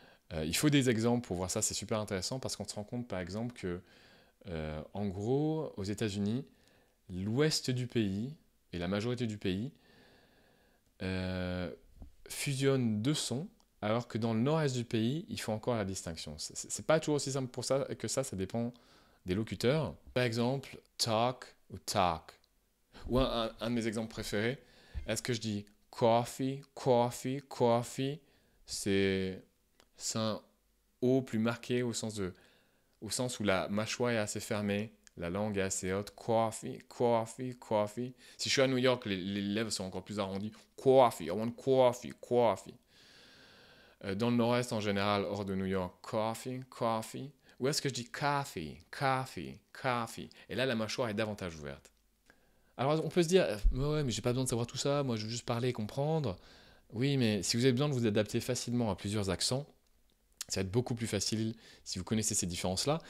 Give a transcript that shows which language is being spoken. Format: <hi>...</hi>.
<fr>Il faut des exemples pour voir ça, c'est super intéressant parce qu'on se rend compte par exemple que, en gros, aux États-Unis, l'ouest du pays et la majorité du pays fusionnent deux sons, alors que dans le nord-est du pays, ils font encore la distinction. C'est pas toujours aussi simple pour ça que ça dépend des locuteurs. Par exemple, talk ou talk. Ou un de mes exemples préférés, est-ce que je dis coffee, coffee, coffee? C'est un O plus marqué au sens où la mâchoire est assez fermée, la langue est assez haute. Coffee, coffee, coffee. Si je suis à New York, les lèvres sont encore plus arrondies.</fr> <en>Coffee, I want coffee, coffee.</en> <fr>Dans le nord-est en général, hors de New York, coffee, coffee. Ou est-ce que je dis coffee, coffee, coffee? Et là, la mâchoire est davantage ouverte. Alors on peut se dire, ouais, mais j'ai pas besoin de savoir tout ça, moi je veux juste parler et comprendre. Oui, mais si vous avez besoin de vous adapter facilement à plusieurs accents, ça va être beaucoup plus facile si vous connaissez ces différences-là.</fr>